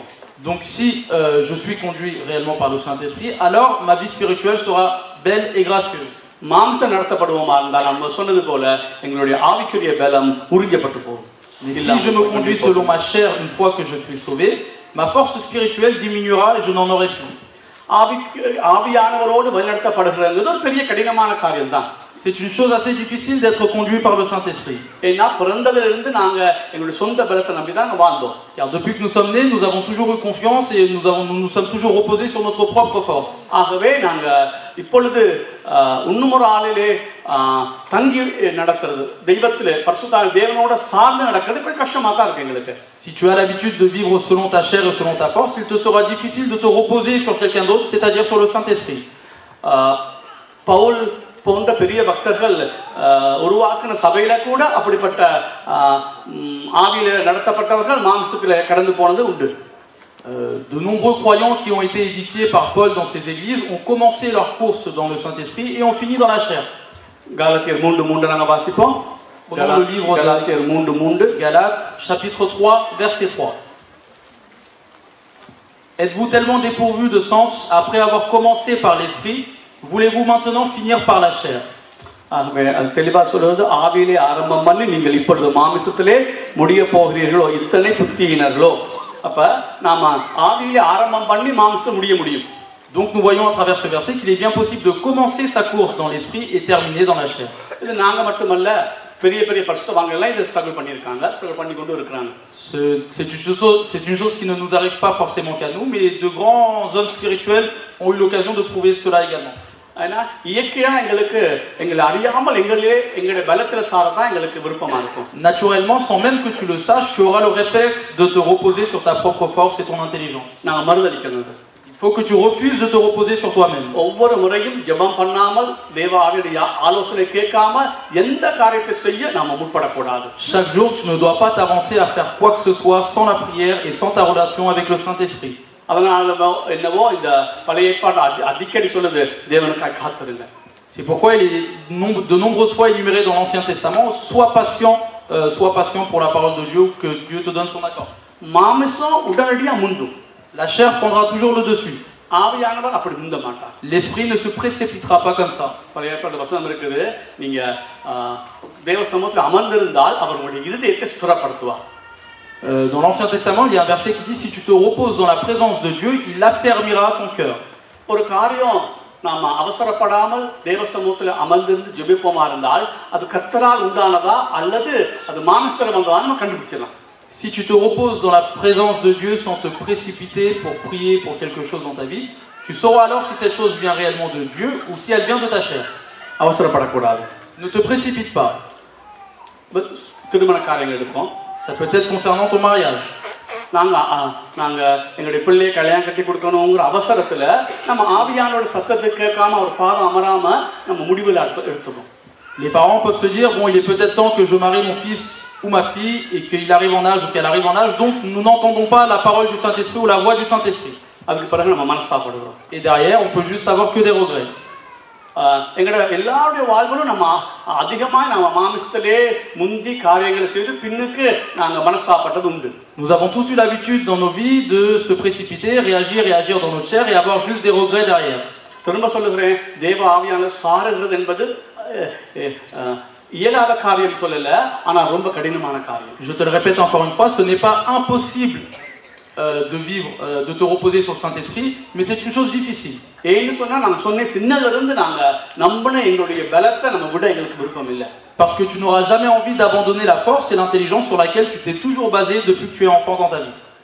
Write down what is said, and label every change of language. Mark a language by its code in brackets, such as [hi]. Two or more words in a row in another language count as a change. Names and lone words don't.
[fr] Donc si je suis conduit réellement par le Saint-Esprit, alors ma vie spirituelle sera belle et gracieuse. [ta] மாம்ச நடத்தப்படுவோமா இருந்தால் நம்ம சொன்னது போல எங்களுடைய ஆவிக்குரிய பலம் உறிஞ்சப்பட்டு போகும். [fr] Mais si je me conduis selon ma chair une fois que je suis sauvé, ma force spirituelle diminuera et je n'en aurai plus. [ta] ஆவியானவரோடு வழிநடத்தப்படுகிறது ஒரு பெரிய கடினமான காரியம் தான். [fr] C'est une chose assez difficile d'être conduit par le Saint-Esprit. Car depuis que nous sommes nés, nous avons toujours eu confiance et nous sommes toujours reposés sur notre propre force. [ta] இப்பொழுது இன்னுமொரு ஆளிலே தங்கி நடக்கிறது தெய்வத்திலே பரிசுத்த தேவனோட சார்ந்து நடக்கிறது கொஞ்சம் கஷ்டமா தான் இருக்கு எங்களுக்கு. [fr] Si tu as l'habitude de vivre selon ta chair et selon ta force, il te sera difficile de te reposer sur quelqu'un d'autre, c'est-à-dire sur le Saint-Esprit. [ta] பவுல் போன்ற பெரிய பக்தர்கள் உருவாக்கின சபையில கூட அப்படிப்பட்ட ஆவியில நடத்தப்பட்டவர்கள் மாம்சத்திலே கடந்து போனது உண்டு. [fr] De nombreux croyants qui ont été édifiés par Paul dans ces églises ont commencé leur course dans le Saint-Esprit et ont fini dans la chair. [ta] Galates 3:3 நாங்க வாசிப்போம். [fr] Prenons le livre de Galates, chapitre 3, verset 3. Êtes-vous tellement dépourvus de sens après avoir commencé par l'Esprit, voulez-vous maintenant finir par la chair? [ta] ஆகவே அது தெளிவா சொல்றது ஆவியிலே ஆரம்பம் பண்ணி நீங்கள் இப்பொழுது மாமிசத்திலே முடிய போகிறீர்களோ இத்தனை புத்தியினர்களோ. அப்ப நாம ஆவியிலே ஆரம்பம் பண்ணி மாம்சத்தை முடிய முடியும். [fr] Donc nous voyons à travers ce verset qu'il est bien possible de commencer sa course dans l'esprit et terminer dans la chair. [ta] இது நாங்க மட்டுமல்ல பெரிய பெரிய பரிசுத்தவான்கள் எல்லாம் இதை ஸ்ட்ரகிள் பண்ணியிருக்காங்க, ஸ்ட்ரகிள் பண்ணி கொண்டு இருக்கிறாங்க. [fr] C'est une chose qui ne nous arrive pas forcément qu'à nous, mais de grands hommes spirituels ont eu l'occasion de prouver cela également. [ta] ஏன்னா இயற்கையா எங்களுக்கு எங்களை அறியாமல் எங்களுடைய பலத்துல சாரதான் எங்களுக்கு விருப்பமா இருக்கும். [fr] Naturellement, sans même que tu le saches, tu auras le réflexe de te reposer sur ta propre force et ton intelligence. [ta] நாங்க மறுதலிக்கணும். [fr] Il faut que tu refuses de te reposer sur toi-même. [ta] ஒவ்வொரு முறையும் ஜெபம் பண்ணாமல் தேவ ஆவியுடைய ஆலோசனை கேட்காம எந்த காரியத்தை செய்ய நாம முற்படக்கூடாது. [fr] Chaque jour, tu ne dois pas t'avancer à faire quoi que ce soit sans la prière et sans ta relation avec le Saint-Esprit. [ta] அதனால என்னவோ இந்த பழைய ஏற்பாடு அடிக்கடி சொல்லுது தேவனுக்காக காத்திருங்க. [fr] C'est pourquoi il est de nombreuses fois énuméré dans l'Ancien Testament, sois patient pour la parole de Dieu, que Dieu te donne son accord. [ta] மாமிசம் உடனடியா முந்தும். [fr] La chair prendra toujours le dessus. [ta] ஆவியானவர் அப்படி முந்த மாட்டார். [fr] L'esprit ne se précipitera pas comme ça. [ta] பழைய ஏற்பாடு வசனம் இருக்குது, நீங்க தேவ சமூகத்தில் அமர்ந்திருந்தால் அவர் உங்களுடைய இருதயத்தை ஸ்திரப்படுத்துவார். [fr] Dans l'Ancien Testament, il y a un verset qui dit, si tu te reposes dans la présence de Dieu, il affermira ton cœur. [ta] ஒரு காரியம் நாம அவசரப்படாமல் தேவ சமூகத்தில் அமர்ந்திருந்து ஜெபிப்போமா இருந்தால் அது கர்த்தரால் உண்டானதா அல்லது அது மாமிசத்துல வந்ததா நம்ம கண்டுபிடிச்சிடலாம். [fr] Si tu te reposes dans la présence de Dieu sans te précipiter pour prier pour quelque chose dans ta vie, tu sauras alors si cette chose vient réellement de Dieu ou si elle vient de ta chair. [ta] அவசரப்படக்கூடாது. [fr] Ne te précipite pas. [ta] திருமண காரியங்கள் எடுப்போம். [fr] Ça peut être concernant ton mariage. [ta] நாங்க எங்களுடைய பிள்ளையை கல்யாணம் கட்டி கொடுக்கணுங்கிற அவசரத்துல நம்ம ஆவியானோட சத்தத்தை கேட்காம ஒரு பாதம் அமராம நம்ம முடிவில் எடுத்துக்கணும். [fr] Les parents peuvent se dire, bon, il est peut-être temps que je marie mon fils ou ma fille et qu'il arrive en âge ou qu'elle arrive en âge, donc nous n'entendons pas la parole du Saint-Esprit ou la voix du Saint-Esprit. Et derrière, on peut juste avoir que des regrets. [ta] எங்களோட எல்லாருடைய வாழ்விலும் நம்ம அதிகமாக நம்ம மாமிசத்திலே முந்தி காரியங்களை செய்து பின்னுக்கு நாங்க மனஸ்தாபப்பட்டது உண்டு. [fr] Nous avons tous eu l'habitude dans nos vies de se précipiter, réagir dans notre chair et avoir juste des regrets derrière. [ta] திரும்ப சொல்லுகிறேன், தேவ ஆவியானவர் சாருகிறது என்பது இயலாத காரியம் சொல்லல, ஆனா ரொம்ப கடினமான காரியம். [fr] Je te le répète encore une fois, ce n'est pas impossible de vivre, de te reposer sur le Saint-Esprit, mais c'est une chose difficile. Parce que tu n'auras jamais envie d'abandonner la force et l'intelligence sur laquelle tu t'es toujours basé depuis que tu es enfant dans ta vie.